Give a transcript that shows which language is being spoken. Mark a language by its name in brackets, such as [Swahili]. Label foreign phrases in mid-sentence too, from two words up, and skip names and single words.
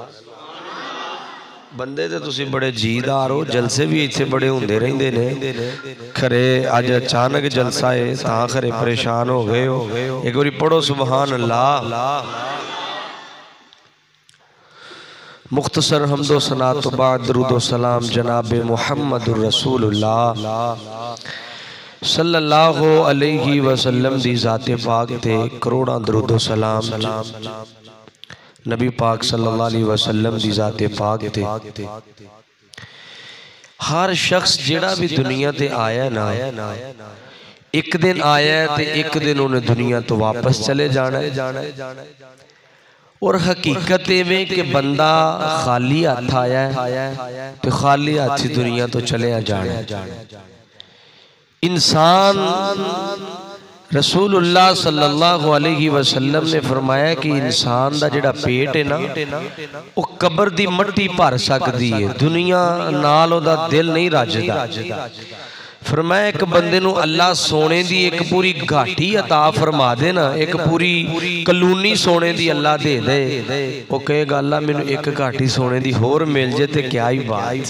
[Punjabi] بندے تو تسی بڑے جیدار ہو، جلسے بھی ایتھے بڑے ہوندے رہندے نے، خورے اج اچانک جلسہ ہے تاں خورے پریشان ہو گئے ہو. اک واری پڑھو [Arabic] سبحان الله. [Punjabi] مختصر حمد و ثنا تو بعد درود و سلام جناب محمد رسول اللہ [Arabic] صلى الله عليه وسلم [Punjabi] دی ذات پاک تے کروڑاں درود و سلام نبی پاک [Arabic] صلى الله عليه وسلم [Punjabi] دی ذات پاک تے ہر شخص جیہڑا بھی دنیا تے آیا نا، اک دن آیا تے اک دن انہاں دنیا تو واپس چلے جانا ہے. [Urdu] اور حقیقت میں کہ بندہ خالی ہاتھ آیا ہے تو خالی ہاتھ ہی دنیا تو چلے جانا ہے. [Punjabi] انسان رسول اللہ [Arabic] صلى الله عليه وسلم [Punjabi] نے فرمایا کہ انسان دا جیہڑا پیٹ ہے نا او قبر دی مٹی بھر سکدی ہے، دنیا نال اوہدا دل نہیں رجدا. فرمایا اک بندے نوں اللہ سونے دی اک پوری گھاٹی عطا فرما دے نا، اک پوری کالونی سونے دی اللہ دے دے، او کہے گا اللہ مینوں اک گھاٹی سونے دی ہور مل جے تے کیا ہی بات.